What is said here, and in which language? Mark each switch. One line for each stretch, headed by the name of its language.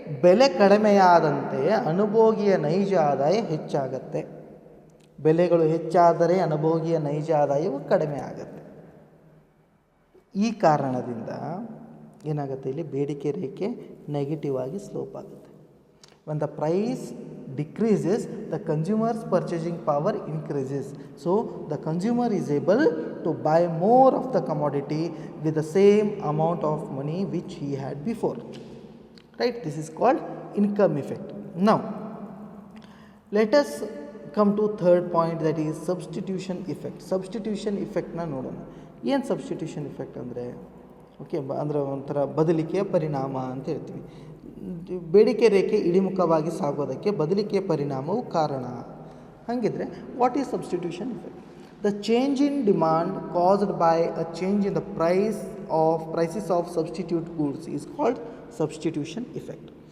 Kannada: ಬೆಲೆ ಕಡಿಮೆಯಾದಂತೆ ಅನುಭೋಗಿಯ ನೈಜ ಆದಾಯ ಹೆಚ್ಚಾಗತ್ತೆ. ಬೆಲೆಗಳು ಹೆಚ್ಚಾದರೆ ಅನುಭೋಗಿಯ ನೈಜ ಆದಾಯವು ಕಡಿಮೆ ಆಗುತ್ತೆ. ಈ ಕಾರಣದಿಂದ ಏನಾಗುತ್ತೆ, ಇಲ್ಲಿ ಬೇಡಿಕೆ ರೇಖೆ ನೆಗೆಟಿವ್ ಆಗಿ ಸ್ಲೋಪ್ ಆಗುತ್ತೆ.
English: when the price decreases, the consumer's purchasing power increases. So the consumer is able to buy more of the commodity with the same amount of money which he had before, right? This is called income effect. Now let us come to third point, that is substitution effect.
Kannada: Substitution effect na ನೋಡೋಣ. ಏನು substitution effect ಅಂದರೆ, okay, ಅಂದರೆ ಒಂಥರ ಬದಲಿಕೆಯ ಪರಿಣಾಮ ಅಂತ ಹೇಳ್ತೀವಿ. ಬೇಡಿಕೆ ರೇಖೆ ಇಳಿಮುಖವಾಗಿ ಸಾಗೋದಕ್ಕೆ ಬದಲಿಕೆಯ ಪರಿಣಾಮವು ಕಾರಣ.
English: ಹಾಗಿದ್ರೆ what is substitution effect? The change in demand caused by a change in the prices of substitute goods is called substitution effect.